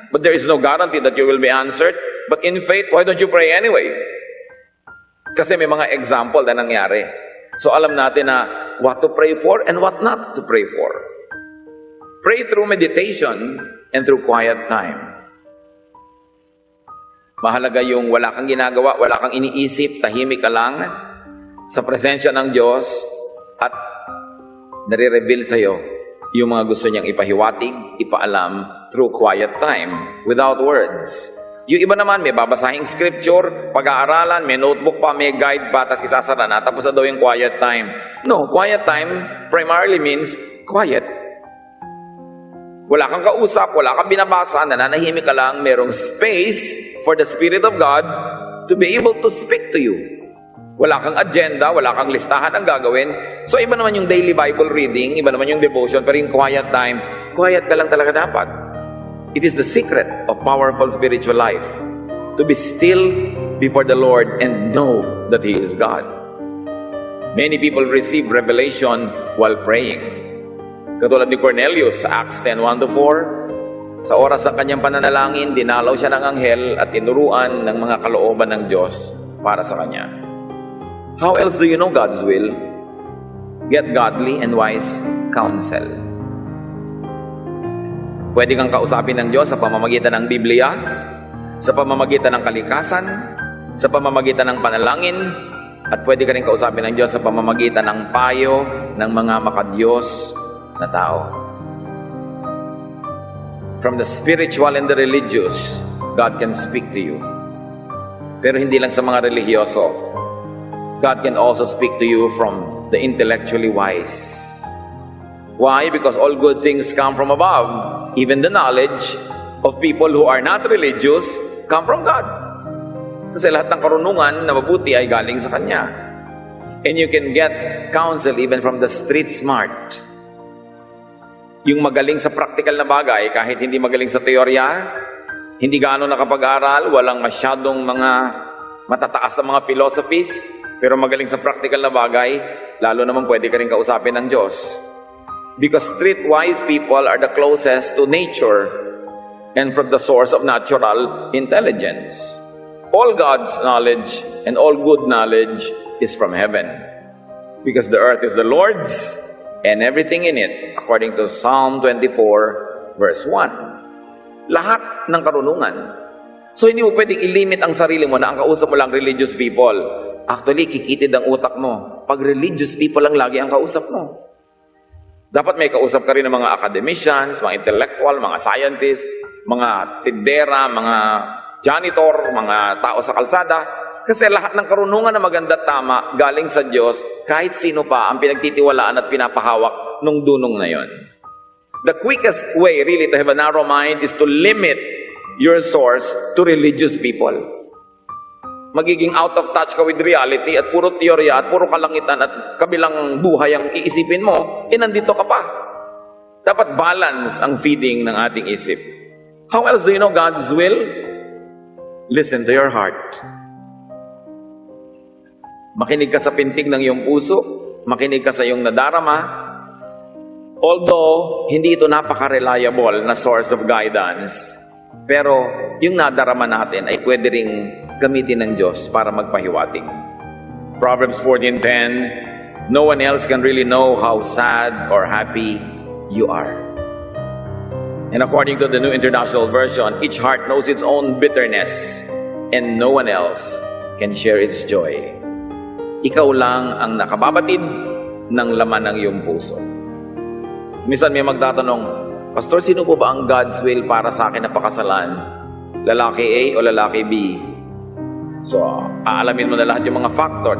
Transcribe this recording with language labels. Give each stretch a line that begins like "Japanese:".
English: But there is no guarantee that you will be answered. But in faith, why don't you pray anyway?
Filipino: Kasi may mga example na nangyari. So alam natin na
English: what to pray for and what not to pray for. Pray through meditation and through quiet time.
Filipino: Mahalaga yung wala kang ginagawa, wala kang iniisip, tahimik ka lang sa presensya ng Diyos, at nare-reveal sa'yo yung mga gusto niyang ipahiwatig, ipaalam
English: through quiet time, without words.
Filipino: Yung iba naman, may babasahing scripture, pag-aaralan, may notebook pa, may guide pa, tapos isasara na, tapos na daw yung quiet time.
English: No, quiet time primarily means quiet.
Filipino: Wala kang kausap, wala kang binabasa, nananahimik ka lang, merong
English: space for the Spirit of God to be able to speak to you.
Filipino: Wala kang agenda, wala kang listahan ang gagawin. So iba naman yung daily Bible reading, iba naman yung devotion, pero yung quiet time, quiet ka lang talaga dapat.
English: It is the secret of powerful spiritual life, to be still before the Lord and know that He is God. Many people receive revelation while praying.
Filipino: Katulad ni Cornelius sa Acts 10:1-4, sa oras ng kanyang pananalangin, dinalaw siya ng anghel at tinuruan ng mga kalooban ng Diyos para sa kanya.
English: How else do you know God's will? Get godly and wise counsel.
Filipino: Pwede kang kausapin ng Diyos sa pamamagitan ng Biblia, sa pamamagitan ng kalikasan, sa pamamagitan ng panalangin, at pwede ka rin kausapin ng Diyos sa pamamagitan ng payo ng mga makadiyos na tao.
English: From the spiritual and the religious, God can speak to you.
Filipino: Pero hindi lang sa mga religyoso.
English: God can also speak to you from the intellectually wise. Why? Because all good things come from above. Even the knowledge of people who are not religious come from God.
Filipino: Kasi lahat ng karunungan na mabuti ay galing sa Kanya.
English: And you can get counsel even from the street smart.
Filipino: Yung magaling sa practical na bagay, kahit hindi magaling sa teorya, hindi gaano nakapag-aral, walang masyadong mga matataas na mga philosophies, pero magaling sa practical na bagay, lalo naman pwede ka rin kausapin ng Diyos.
English: Because streetwise people are the closest to nature and from the source of natural intelligence. All God's knowledge and all good knowledge is from heaven. Because the earth is the Lord's and everything in it, according to Psalm 24:1.
Filipino: Lahat ng karunungan. So hindi mo pwedeng ilimit ang sarili mo na ang kausap mo lang religious people. Actually, kikitid ang utak mo pag religious people lang lagi ang kausap mo. Dapat may kausap ka rin ng mga academicians, mga intellectual, mga scientists, mga tindera, mga janitor, mga tao sa kalsada. Kasi lahat ng karunungan na maganda at tama galing sa Diyos, kahit sino pa ang pinagtitiwalaan at pinapahawak nung dunong na yon.
English: The quickest way really to have a narrow mind is to limit your source to religious people.
Filipino: Magiging
English: out of touch
Filipino: ka with reality at puro teorya at puro kalangitan at kabilang buhay ang iisipin mo, nandito ka pa. Dapat balance ang feeding ng ating isip.
English: How else do you know God's will? Listen to your heart.
Filipino: Makinig ka sa pintig ng iyong puso, makinig ka sa iyong nadarama. Although, hindi ito napaka-reliable na
English: source of guidance,
Filipino: pero yung nadarama natin ay pwede ring gamitin ng Diyos para magpahiwatig.
English: Proverbs 14:10, no one else can really know how sad or happy you are. And according to the New International Version, each heart knows its own bitterness and no one else can share its joy.
Filipino: Ikaw lang ang nakababatid ng laman ng iyong puso. Minsan may magtatanong, Pastor, sino po ba ang God's will para sa akin na pakasalan? Lalaki A o lalaki B? So, aalamin mo na lahat yung mga factor.